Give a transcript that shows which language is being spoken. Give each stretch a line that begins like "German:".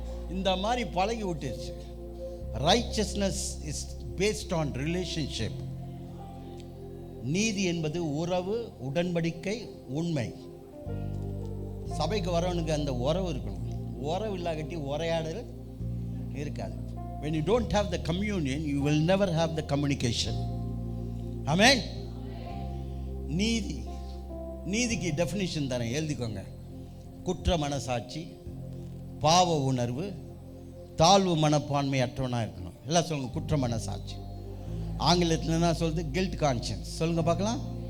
Tamil: இந்த மாதிரி பழகி விட்டுருச்சு.
English: Righteousness is based on relationship.
Tamil: நீதி என்பது உறவு, உடன்படிக்கை, உண்மை. சபைக்கு வரவனுக்கு அந்த உறவு இருக்கணும். உறவு இல்லாட்டி உரையாடல் இருக்காது.
English: When you don't have the communion, you will never have the communication. Amen.
Tamil: நீதி, நீதிக்கு டெஃபினிஷன் தரேன், எழுதிக்கோங்க. குற்ற மனசாட்சி, பாவ உணர்வு, தாழ்வு மனப்பான்மை அற்றவனாக இருக்கணும். எல்லாம் சொல்லுங்க, குற்ற மனசாட்சி. ஆங்கிலத்தில் என்ன சொல்லுது?
English: Guilt conscience.
Tamil: சொல்லுங்கள் பார்க்கலாம்.